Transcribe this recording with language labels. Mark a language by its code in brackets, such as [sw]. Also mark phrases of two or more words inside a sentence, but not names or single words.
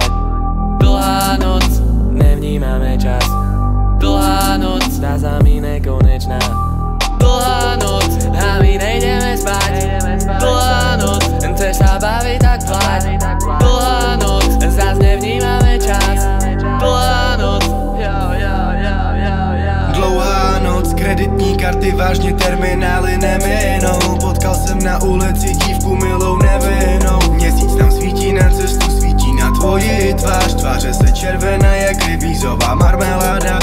[sk] Dlhá noc, nevnímame čas. Dlhá noc, zdá sa mi nekonečná. Dlhá noc, a my nejdeme spať. Dlhá noc, chceš sa baviť, tak plať. Dlhá noc, zas nevnímame čas. Dlhá noc, [cs] Dlouhá noc, kreditní karty, vážně terminály neměnou. Potkal jsem na ulici dívku milou nevinnou. Měsíc nám svítí na cestu, svítí na tvoji tvář. Tváře se červená jak rybízová marmeláda.